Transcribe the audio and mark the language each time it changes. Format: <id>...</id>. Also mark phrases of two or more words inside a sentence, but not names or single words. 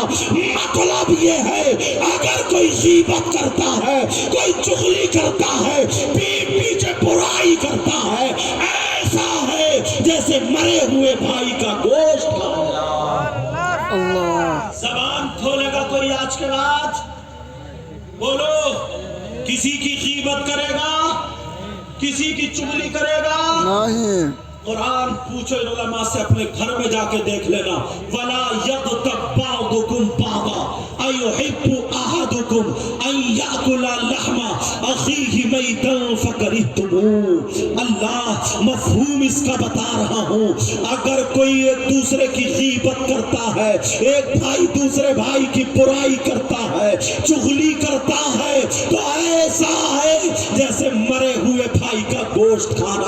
<hi>मतलब ये है अगर कोई गीबत करता है, कोई चुगली करता है, पीठ पीछे बुराई करता है, ऐसा है जैसे मरे हुए भाई का गोश्त खाना। ज़बान खोलेगा कोई आज के बाद? बोलो, किसी की गीबत करेगा, किसी की चुगली करेगा? नहीं। कुरान पूछो उलमा से, अपने घर में जाके देख लेना।</hi> <ar>ولا يغتب بعضكم بعضا أيحب أحدكم أن يأكل لحم أخيه ميتا فكرهتموه.</ar> <hi>अल्लाह मफहूम इसका बता रहा हूँ, अगर कोई एक दूसरे की गीबत करता है, एक भाई दूसरे भाई की बुराई करता है, चुगली करता है, तो ऐसा है जैसे मरे हुए भाई का गोश्त खाना।</hi>